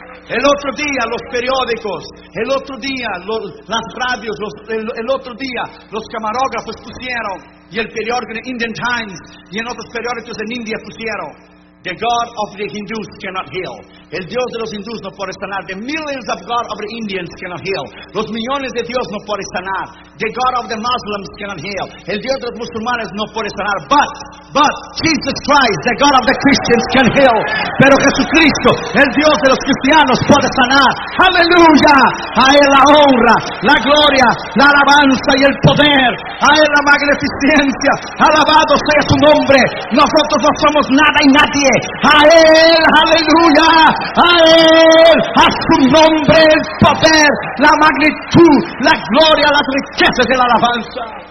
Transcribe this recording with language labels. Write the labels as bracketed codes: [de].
[es] El otro día los periódicos, el otro día las radios, el otro día los camarógrafos pusieron, y el periódico de Indian Times y en otros periódicos en India pusieron: [en] The God of the Hindus cannot heal. [es] El Dios de los hindús no puede sanar. [en] The millions of God of the Indians cannot heal. [es] Los millones de Dios no puede sanar. [en] The God of the Muslims cannot heal. [es] El Dios de los musulmanes no puede sanar. [en] But Jesus Christ, the God of the Christians can heal. [es] Pero Jesucristo, el Dios de los cristianos, puede sanar. Aleluya. A Él la honra, la gloria, la alabanza y el poder. A Él la magnificencia. Alabado sea su nombre. Nosotros no somos nada y nadie. A Él, aleluya, a Él, a su nombre el poder, la magnitud, la gloria, las riquezas de la alabanza.